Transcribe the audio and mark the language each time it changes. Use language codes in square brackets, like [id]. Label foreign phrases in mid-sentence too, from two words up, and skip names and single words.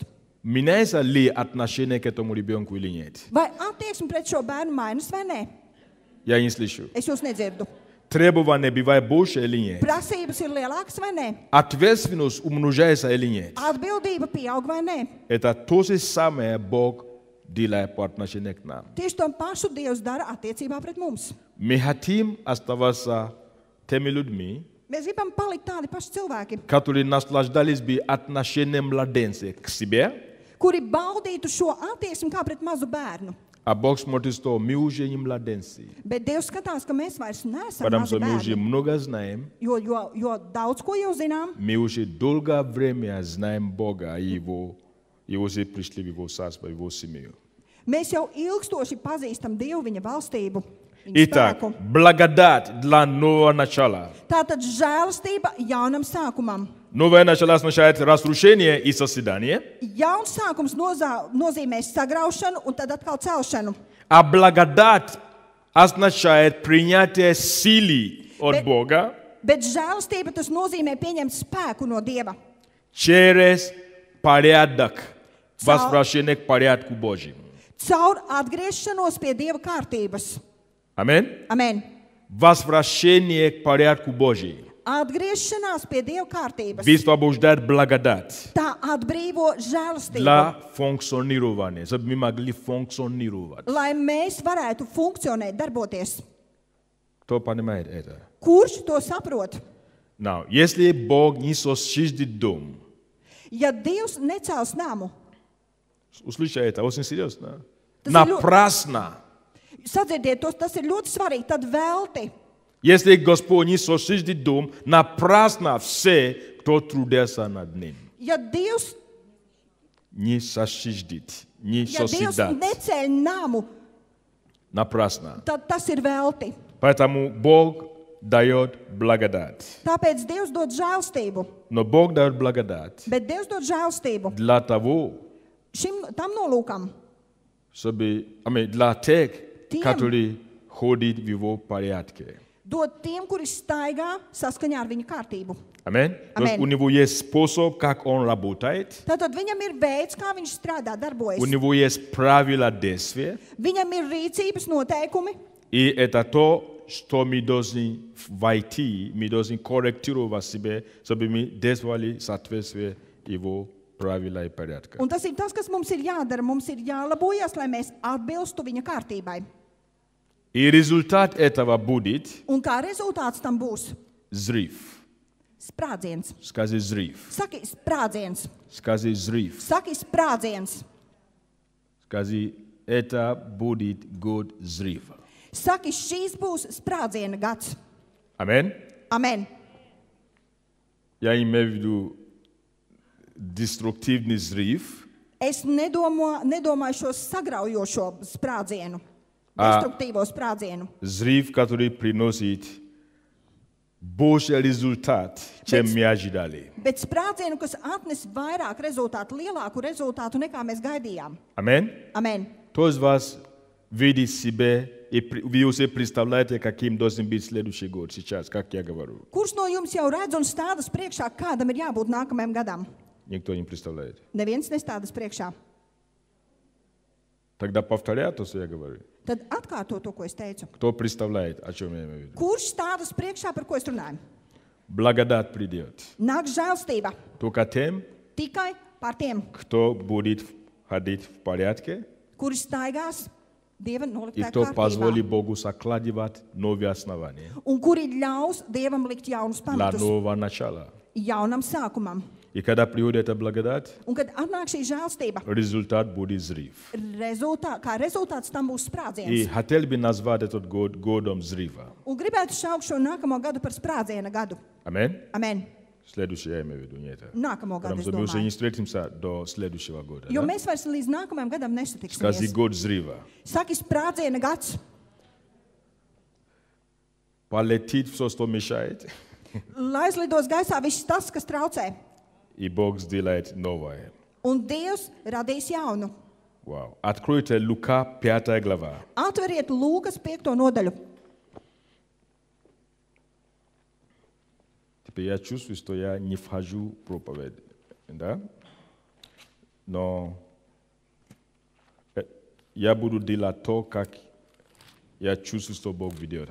[ru] меняется ли отношение к этому ребенку или нет? [lv] vai attieksme pret šo bērnu mainas vai nē? [ru] Я не слышу. [lv] Es jūs nedzirdu. [ru] Требования бывают больше или нет? [lv] Prasības ir lielākas vai nē? [ru] Ответственность умножается или нет? [lv] Atbildība pieaug vai nē? [ru] Это то же самое Бог делает по отношению к нам. [lv] Tieši to pašu Dievs dara attiecībā pret mums. [ru] Мы хотим оставаться теми людьми, [lv] Mēs gribam palikt tādi paši cilvēki, [ru] которые наслаждались бы отношением младенца к себе, [lv] kuri baudītu šo attieksmi kā pret mazu bērnu. [ru] а Бог смотрит, что мы уже не младенцы, [lv] Bet Dievs skatās, ka mēs vairs neesam [ru] потому [lv] mazi [ru] что мы уже [lv] bērni, [ru] много знаем, [lv] jo daudz ko jau zinām. [ru] мы уже долгое время знаем Бога и Его уже пришли в Его царство, в Его семью. [lv] Mēs jau ilgstoši pazīstam Dievu, viņa valstību, viņa [ru] Итак, [lv] spēku. [ru] благодать для нового начала. [lv] Tātad žēlastība jaunam sākumam. [ru] Новое начало означает разрушение и созидание, [lv] Jauns sākums nozīmē sagraušanu un tad atkal celšanu. [ru] а благодать означает принятие силы от Бога [lv] Bet žēlastība tas nozīmē pieņemt spēku no Dieva. [ru] через порядок, возвращение к порядку Божьему. [lv] Caur atgriešanos pie Dieva kārtības. [ru] Аминь. [lv] Amen. [ru] Возвращение к порядку Божьему. [lv] Atgriešanās pie Dieva kārtības. [ru] Высвобождает благодать [lv] Tā atbrīvo žēlastību, [ru] для функционирования, чтобы мы могли функционировать. [lv] lai mēs varētu funkcionēt, darboties. [ru] Кто понимает это? [lv] Kurš to saprot? [ru] Now, если Бог не создит дом, [lv] Ja Dievs necels namu, [ru] услышите это, очень серьезно, [lv] Tas ir [ru] напрасно. [lv] sadzirdiet to, tas ir ļoti svarīgi, tad velti. [ru] Если Господь не создит дом, напрасно все, кто трудился над ним. [lv] Ja Dievs [ru] Не создит, не [lv] Ja Dievs [ru] созидает. [lv] neceļ namu, [ru] Напрасно. [lv] tad tas ir velti. [ru] Поэтому Бог дает благодать. [lv] Tāpēc Dievs dod žēlstību. [ru] Но Бог дает благодать [lv] Bet Dievs dod žēlstību [ru] для того, [lv] tam nolūkam. [ru] чтобы, для тех, Тем. которые ходят в Его порядке. [lv] Dod tiem, kuri staigā saskaņā ar viņa kārtību. [ru] Аминь. То есть Аминь. у него есть способ, как он работает. [lv] Tātad viņam ir veids, kā viņš strādā, darbojas. [ru] У него есть правила действия. [lv] Viņam ir rīcības noteikumi, [ru] И это то, что мы должны войти, мы должны корректировать себя, чтобы мы действовали в соответствии Его правила и порядка. [lv] un tas ir tas, kas mums ir jādara. Mums ir jālabojas, lai mēs atbilstu viņa kārtībai. [ru] И результат этого будет [lv] Un kā rezultāts tam būs [ru] взрыв. [lv] sprādziens. [ru] Скажи взрыв. [lv] Saki sprādziens. [ru] Скажи взрыв. [lv] Saki sprādziens. [ru] Скажи, это будет год взрыва. [lv] Saki, šīs būs sprādziena gads. [ru] Аминь. [lv] Amen. [ru] Я имею в виду деструктивный взрыв, [lv] Es nedomāju šo sagraujošo sprādzienu, destruktīvo sprādzienu. [ru] взрыв, который приносит больше результат, чем мы ожидали. [lv] Bet sprādzienu, kas atnes vairāk rezultātu, lielāku rezultātu nekā mēs gaidījām. [ru] Аминь. [lv] Amen. [ru] Кто из вас видит себя и вы уже представляете, каким должен быть следующий год сейчас, как я говорю? [lv] Kurš no jums jau redz un stādas priekšā, kādam ir jābūt nākamajam gadam? [ru] Никто не представляет. [lv] Neviens nestādas priekšā. [ru] Тогда повторяю то, что я говорю. [lv] Tad atkārto to, ko es teicu. [ru] Кто представляет, о чем я имею в виду? [lv] Kurš stādas priekšā, par ko es runāju? [ru] Благодать придет. [lv] Nāk žēlstība [ru] Только тем, [lv] tikai par tiem, [ru] кто будет ходить в порядке [lv] kuri staigās Dieva [ru] и [lv] noliktā [ru] кто позволит [lv] kārtībā. [ru] Богу закладывать новые основания [lv] Un kuri ļaus Dievam likt jaunus [ru] для [lv] pamatus [ru] нового начала. [lv] jaunam sākumam. [ru] И когда приходит эта благодать, [lv] Un kad atnāk šī žēlstība, [ru] результат будет взрыв. [lv] kā rezultāts tam būs [ru] И [lv] sprādziens. [ru] хотел бы назвать этот год годом взрыва. [lv] Un gribētu saukt šo nākamo gadu par sprādziena gadu. [ru] Аминь. [lv] Amen. [ru] Следующее я имею в виду, не это. [lv] Nākamo gadu, [ru] Потому [lv] es [ru] что мы уже не [lv] domāju. [ru] встретимся до следующего года. [lv] Jo [ru] Да? [lv] mēs vairs līdz nākamajam gadam [ru] Скажи [lv] nesatiksimies. [ru] год взрыва. [lv] Saki sprādziena gads, [ru] Полетит все, что мешает, [lv] lai aizlidos gaisā viss tas, kas traucē. [ru] и Бог сделает новое. [lv] Un Dievs radīs jaunu. [ru] Вау. Откройте Лука 5 глава. [lv] Atveriet Lūkas 5. nodaļu. [ru] Теперь я чувствую, что я не вхожу в проповедь. Да? Но я буду делать то, как я чувствую, что Бог ведет.